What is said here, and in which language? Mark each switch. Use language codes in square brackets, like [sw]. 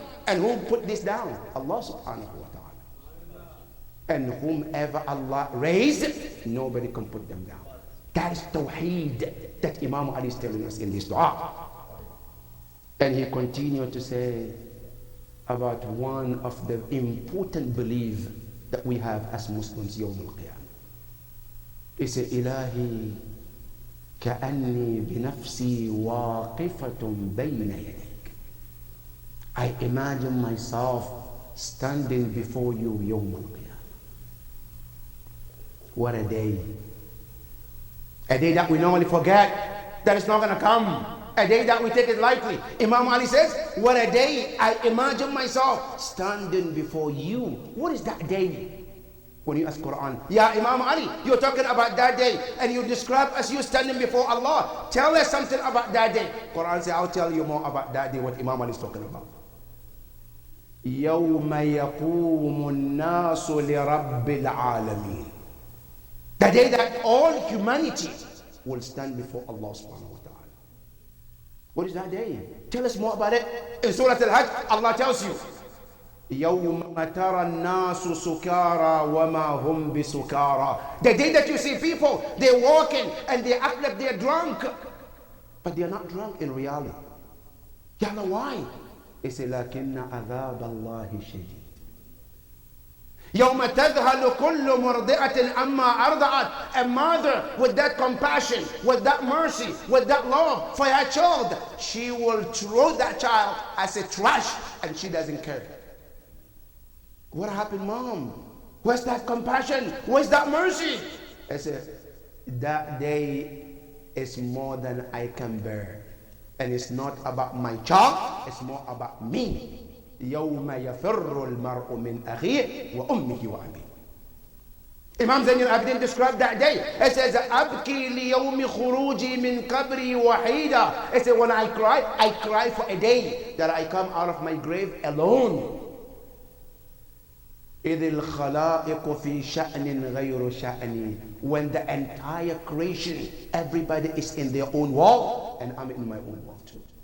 [en] And who put this down? Allah subhanahu wa ta'ala. And whomever Allah raised, nobody can put them down. That is Tawheed that Imam Ali is telling us in this dua. And he continued to say about one of the important beliefs that we have as Muslims, Yawm al-Qiyamah. He said, [ar] Ilahi كأني بنفسي واقفة بين يديك. [en] I imagine myself standing before you [ar] يوم القيامة. [en] What a day. A day that we normally forget, that is not going to come. A day that we take it lightly. Imam Ali says, what a day. I imagine myself standing before you. What is that day? When you ask Quran, yeah, Imam Ali, you're talking about that day, and you describe as you standing before Allah. Tell us something about that day. Quran says, I'll tell you more about that day, what Imam Ali is talking about. [ar] يَوْمَ يَقُومُ النَّاسُ لِرَبِّ الْعَالَمِينَ. [en] The day that all humanity will stand before Allah subhanahu wa ta'ala. What is that day? Tell us more about it. In Surah Al-Hajj, Allah tells you, [ar] يَوْمَ تَرَى النَّاسُ سُكَارَى وَمَا هُمْ بِسُكَارَى. [en] The day that you see people, they're walking and they act like they're drunk, but they're not drunk in reality. Ya Allah, why? [ar] He said, لَكِنَّ عَذَابَ اللَّهِ شَدِيدٌ. يَوْمَ تَذْهَلُ كُلُّ مُرْضِعَةٍ أَمَّا أَرْضَعَتْ. [en] A mother with that compassion, with that mercy, with that love for her child, she will throw that child as a trash and she doesn't care. What happened, Mom? Where's that compassion? Where's that mercy? I said, that day is more than I can bear. And it's not about my child, it's more about me. [ar] يَوْمَ يَفِرُّ الْمَرْءُ مِنْ أَخِيهِ وَأُمِّهِ وَأَبِيهِ. [en] Imam Zayn al-Abidin described that day. [ar] It says, أَبْكِي لِيَوْمِ خُرُوجِي مِنْ قَبْرِي وَحِيدًا. [en] It says, when I cry for a day that I come out of my grave alone. [ar] إِذِ الْخَلَائِقُ فِي شَأْنٍ غَيْرُ شَأْنِي. [en] When the entire creation, everybody is in their own world, and I'm in my own world too.